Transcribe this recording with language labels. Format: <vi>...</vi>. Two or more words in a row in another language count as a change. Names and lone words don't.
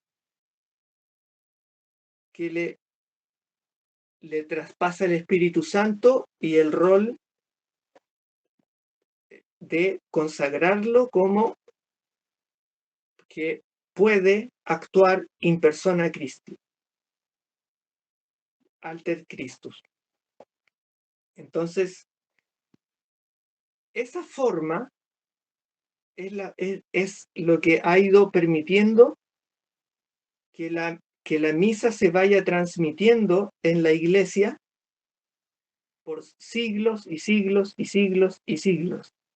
<es>que le traspasa el Espíritu Santo y el rol de consagrarlo como que puede actuar</es> <la>in persona Christi, alter Christus.</la> <es>Entonces, esa forma es lo que ha ido permitiendo que la misa se vaya transmitiendo en la iglesia por siglos y siglos y siglos y siglos.</es>